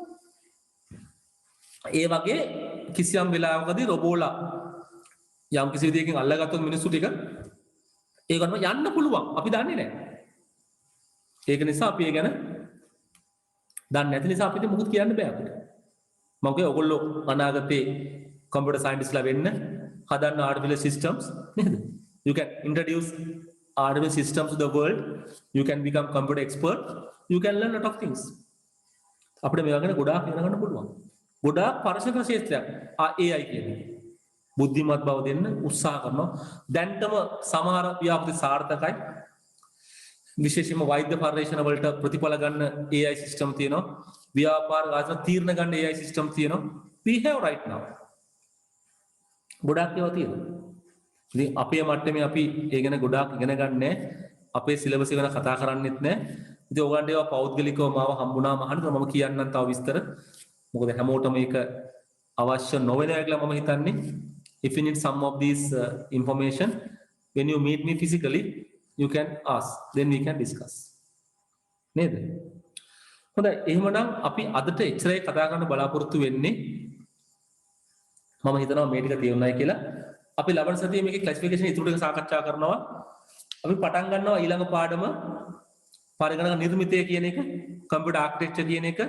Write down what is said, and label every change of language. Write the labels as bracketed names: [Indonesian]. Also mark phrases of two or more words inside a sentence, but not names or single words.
[Sinhala] ඒ වගේ කිසියම් වෙලාවකදී රොබෝලා යම් කිසි විදියකින් අල්ලගත්තොත් මිනිස්සු ටික ඒකම යන්න පුළුවන්. අපි දන්නේ නැහැ. ඒක නිසා අපි ඒ ගැන දන්නේ නැති නිසා අපිට මොකුත් කියන්න බෑ අපිට. මම කිය ඔයගොල්ලෝ අනාගතේ [English] computer scientists [Sinhala] වෙන්න හදන්න [English] artificial systems [Sinhala] නේද? [English] You can introduce artificial systems to the world. You can become computer expert. You can learn a lot of things. [Sinhala] අපිට මේවා ගැන ගොඩාක් ඉගෙන ගන්න පුළුවන්. ගොඩාක් පරිශන ක්ෂේත්‍රයක් AI කියන්නේ. බුද්ධිමත් බව දෙන්න උත්සාහ කරනවා. දැන්ටම සමහර ව්‍යාපෘති සාර්ථකයි. විශේෂයෙන්ම වෛද්‍ය පර්යේෂණ වලට ප්‍රතිඵල ගන්න [English] AI system [Sinhala] තියෙනවා. ව්‍යාපාර ආසන තීරණ ගන්න [English] AI system [Sinhala] තියෙනවා. [English] We have right now. [Sinhala] ගොඩාක් ඒවා තියෙනවා. ඉතින් අපේ මට්ටමේ අපි ඒ ගැන ගොඩාක් ඉගෙන ගන්නෑ. අපේ සිලබස් එක ගැන කතා කරන්නෙත් නෑ. ඉතින් ඔයගොල්ලන්ට ඒවා පෞද්ගලිකව මාව හම්බුණාම අහන්න මම කියන්නම් තව විස්තර. මොකද හැමෝටම මේක අවශ්‍ය නොවෙනවා කියලා මම හිතන්නේ. [English] If you need some of these information, when you meet me physically, you can ask. Then we can discuss. [Sinhala] නේද? හොඳයි එහෙමනම් අපි අදට එච්චරයි කතා කරන්න බලාපොරොත්තු වෙන්නේ. මම හිතනවා මේ ටික තේරුණායි කියලා. අපි ලබන සතියේ මේකේ ක්ලාසිෆිකේෂන් ඉතුරු ටික සාකච්ඡා කරනවා. අපි පටන් ගන්නවා ඊළඟ පාඩම පරිගණක නිර්මිතය කියන එක, [English] computer architecture [Sinhala] කියන එක.